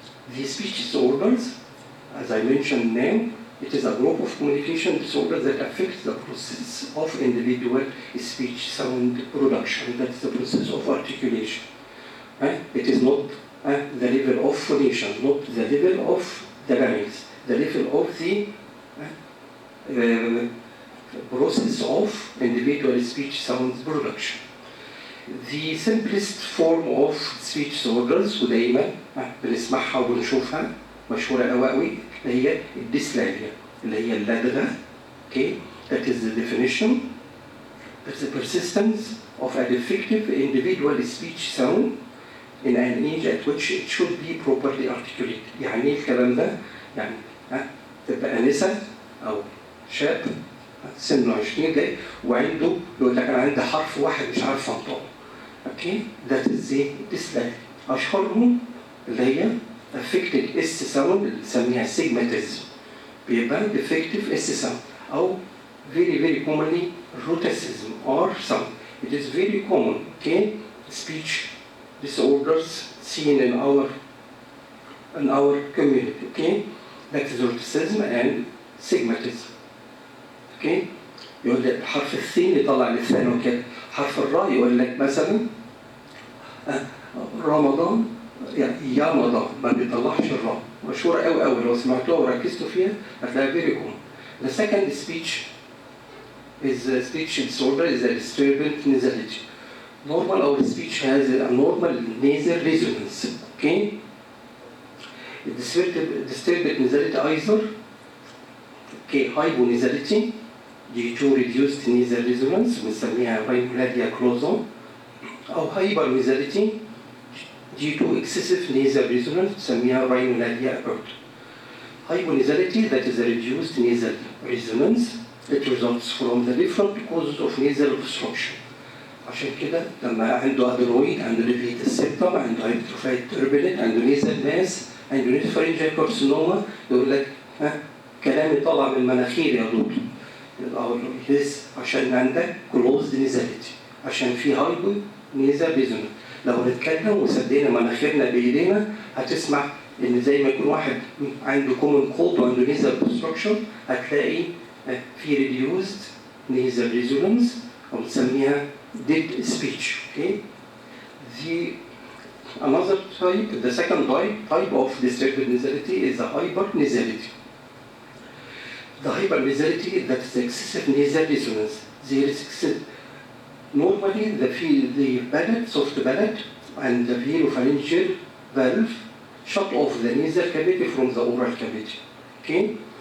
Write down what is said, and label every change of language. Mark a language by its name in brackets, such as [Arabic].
[English] The speech disorders, as I mentioned now, it is a group of communication disorders that affects the process of individual speech sound production. That is the process of articulation. It is not the level of phonation, not the level of the larynx, the level of the process of individual speech sounds production. The simplest form of speech disorders [Arabic] ودايما بنسمعها وبنشوفها مشهورة قوي اللي هي الديسلاليا اللي هي اللدغة. [English] Okay, that is the definition. That's the persistence of a defective individual speech sound in an age at which it should be properly articulated. [Arabic] يعني ايه الكلام ده؟ يعني تبقى أنسة أو شاب سنه 20 جاي وعنده يقول لك أنا عندي حرف واحد مش عارف أنطقه. [English] Okay, that is the dyslexia. [Arabic] أشهرهم اللي هي [English] affected S sound [Arabic] اللي بنسميها sigmatism. بيبقى [English] defective S sound [Arabic] أو [English] very commonly rhotacism R sound. It is very common, okay, speech disorders seen in our community, okay? That is rhotacism and sigmatism. Okay? [Arabic] يقول لك حرف الثين يطلع لسانه كده، حرف الراء يقول لك مثلا رمضان يعني يا رمضان ما بيطلعش الراء، مشهورة قوي قوي لو سمعتوها وركزتوا فيها هتلاقيها فيري كومن. [English] The second speech is a speech disorder is a disturbed nasality. Normal our speech has a normal nasal resonance. Okay? Disturbed nasality either hyponasality due to reduced nasal resonance [Arabic] بنسميها [English] rhinolalia closa، [Arabic] أو [English] hypernasality due to excessive nasal resonance بنسميها rhinolalia aperta. Hyponasality, that is a reduced nasal resonance, it results from the different causes of nasal obstruction. [Arabic] عشان كده لما عنده adenoid، عنده levated septum، عنده hypertrophied turbinate، عنده nasal mass، عنده [English] nasopharyngeal carcinoma، [Arabic] يقول لك كلامي طالع من مناخيري يا دكتور. أقول له يس عشان عندك [English] closed nasality، [Arabic] عشان في هايبو nasal resonance. لو نتكلم وسدينا مناخيرنا بايدينا هتسمع ان زي ما يكون واحد عنده [English] common cold [Arabic] وعنده nasal obstruction هتلاقي في [English] reduced nasal resonance [Arabic] او بنسميها [English] dead speech. Okay? Another type, the second type of disturbed nasality is the hypernasality. The hypernasality, that is excessive nasal resonance. There is excessive. Normally, the palate, soft palate, and the veropharyngeal valve shut off the nasal cavity from the oral cavity. Okay?